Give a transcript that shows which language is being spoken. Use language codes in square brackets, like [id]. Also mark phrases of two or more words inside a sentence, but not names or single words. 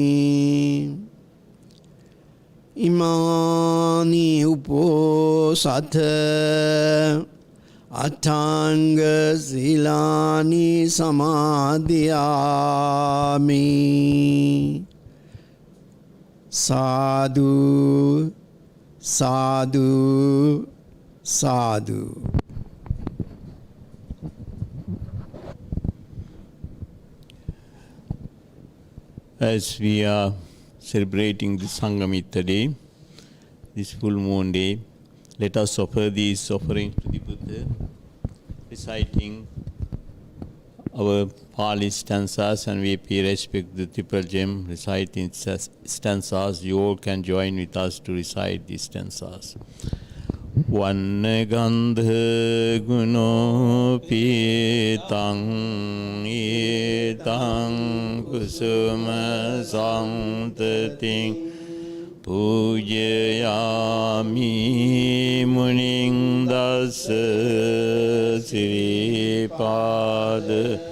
[pi] ඉමානි උපෝසත අට්ඨාංග සීලානි සමාදියාමි. සාදු සාදු සාදු. [en] As we are celebrating the Sanghamitta day, this full moon day, let us offer these offerings to the Buddha, reciting our Pali stanzas, and we pay respect to the triple gem, reciting stanzas. You all can join with us to recite these stanzas. [pi] Vannagandha guno pitang etang kusuma santating pujayami muning dasa siripada